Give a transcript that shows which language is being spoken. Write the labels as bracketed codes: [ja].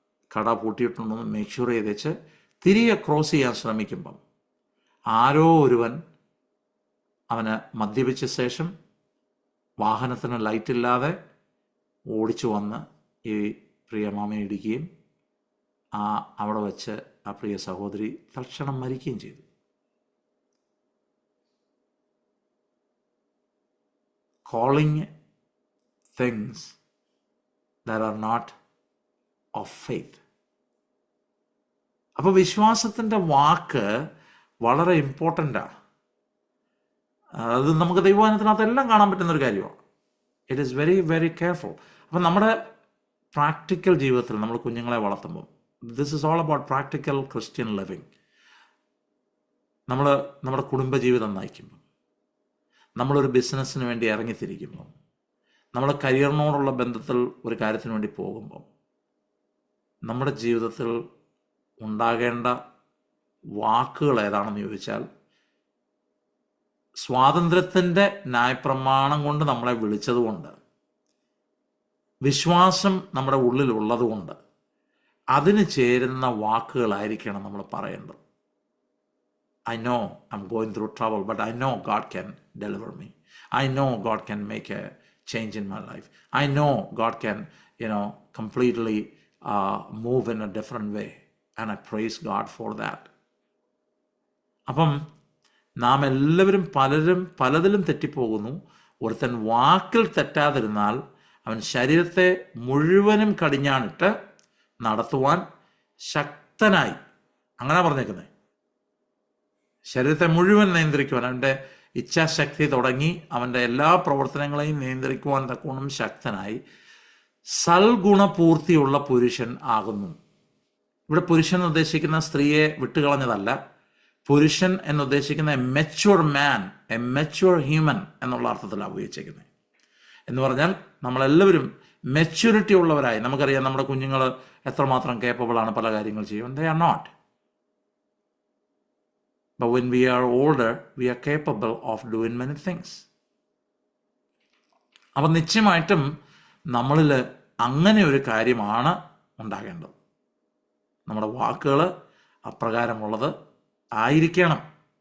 [ml] കട പൂട്ടിയിട്ടുണ്ടെന്ന് make sure ചെയ്തേച്ച് തിരികെ cross ചെയ്യാൻ ശ്രമിക്കുമ്പം ആരോ ഒരുവൻ അവന് മദ്യപിച്ച ശേഷം വാഹനത്തിന് ലൈറ്റില്ലാതെ ഓടിച്ചു വന്ന് ഈ പ്രിയ മാമയെ ഇടിക്കുകയും അവിടെ വെച്ച് ആ പ്രിയ സഹോദരി തൽക്ഷണം മരിക്കുകയും ചെയ്തു. [en] Calling things that are not of faith. [ml] അപ്പോൾ വിശ്വാസത്തിൻ്റെ വാക്ക് വളരെ ഇമ്പോർട്ടൻ്റാണ്. അത് നമുക്ക് ദൈവവചനത്തിനകത്തെല്ലാം കാണാൻ പറ്റുന്നൊരു കാര്യമാണ്. [en] It is very very careful. [ml] അപ്പം നമ്മുടെ പ്രാക്ടിക്കൽ ജീവിതത്തിൽ നമ്മൾ കുഞ്ഞുങ്ങളെ വളർത്തുമ്പോൾ, [en] This is all about practical Christian living. [ml] നമ്മുടെ കുടുംബജീവിതം നയിക്കുമ്പോൾ, നമ്മളൊരു ബിസിനസ്സിന് വേണ്ടി ഇറങ്ങിത്തിരിക്കുമ്പോൾ, നമ്മുടെ കരിയറിനോടുള്ള ബന്ധത്തിൽ ഒരു കാര്യത്തിന് വേണ്ടി പോകുമ്പോൾ, നമ്മുടെ ജീവിതത്തിൽ ഉണ്ടാകേണ്ട വാക്കുകൾ ഏതാണെന്ന് ചോദിച്ചാൽ, സ്വാതന്ത്ര്യത്തിൻ്റെ ന്യായപ്രമാണം കൊണ്ട് നമ്മളെ വിളിച്ചതുകൊണ്ട്, വിശ്വാസം നമ്മുടെ ഉള്ളിലുള്ളതുകൊണ്ട് അതിന് ചേരുന്ന വാക്കുകളായിരിക്കണം നമ്മൾ പറയേണ്ടത്. [en] I know I'm going through trouble, but I know God can deliver me. I know God can make a change in my life. I know God can, completely move in a different way. And I praise God for that. [ml] അപ്പം നാം എല്ലാവരും പലതിലും തെറ്റിപ്പോകുന്നു. ഒരുത്തൻ വാക്കിൽ തെറ്റാതിരുന്നാൽ അവൻ ശരീരത്തെ മുഴുവനും കടിഞ്ഞാണിട്ട് നടത്തുവാൻ ശക്തനായി, അങ്ങനെ പറഞ്ഞേക്കുന്നത്, ശരീരത്തെ മുഴുവൻ നിയന്ത്രിക്കുവാൻ, അവൻ്റെ ഇച്ഛാശക്തി തുടങ്ങി അവൻ്റെ എല്ലാ പ്രവർത്തനങ്ങളെയും നിയന്ത്രിക്കുവാൻ തക്കോണം ശക്തനായി സൽഗുണപൂർത്തിയുള്ള പുരുഷൻ ആകുന്നു. ഇവിടെ പുരുഷൻ ഉദ്ദേശിക്കുന്ന സ്ത്രീയെ വിട്ടുകളഞ്ഞതല്ല. പുരുഷൻ എന്നുദ്ദേശിക്കുന്ന [en] a mature man, a mature human [ml] എന്നുള്ള അർത്ഥത്തിലാണ് ഉപയോഗിച്ചിരിക്കുന്നത്. എന്ന് പറഞ്ഞാൽ നമ്മളെല്ലാവരും മെച്യൂരിറ്റി ഉള്ളവരായി. നമുക്കറിയാം നമ്മുടെ കുഞ്ഞുങ്ങൾ എത്രമാത്രം കേപ്പബിളാണ് പല കാര്യങ്ങൾ ചെയ്യുവാൻ. [en] They are not. But when we are older, we are capable of doing many things. [ml] അപ്പം നിശ്ചയമായിട്ടും നമ്മളിൽ അങ്ങനെ ഒരു കാര്യമാണ് ഉണ്ടാകേണ്ടത്. നമ്മുടെ വാക്കുകൾ അപ്രകാരമുള്ളത് ആയിരിക്കണം.